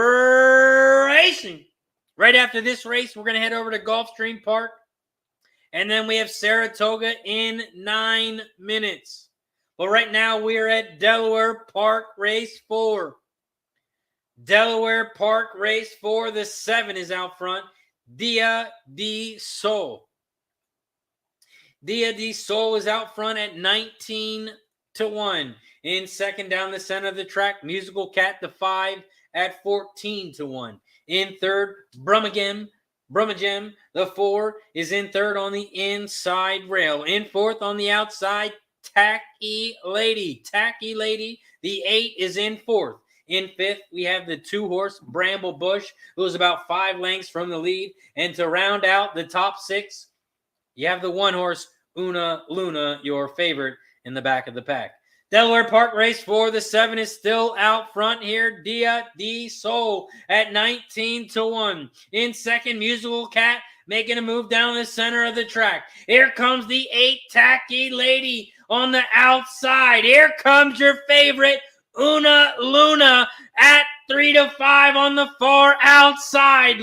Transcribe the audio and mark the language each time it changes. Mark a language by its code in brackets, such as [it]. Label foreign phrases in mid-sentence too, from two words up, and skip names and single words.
[en] Right after this race, we're going to head over to Gulfstream Park And then we have Saratoga in 9 minutes. But right now we are at Delaware Park Race 4. Delaware Park Race 4. The 7 is out front. Dia de Sol. Dia de Sol is out front at 19-1. In second down the center of the track, Musical Cat the 5 at 14-1. In third, Brummagem the 4 is in third on the inside rail. In fourth on the outside, Tacky Lady the 8 is in fourth. In fifth, we have the 2-horse Bramble Bush, who is about 5 lengths from the lead. And to round out the top 6, you have the 1-horse Una Luna, your favorite, in the back of the pack. Delaware Park Race 4, the 7 is still out front here. Dia de Sol at 19-1. In second, Musical Cat making a move down the center of the track. Here comes the 8, Tacky Lady on the outside. Here comes your favorite, Una Luna at 3-5 on the far outside.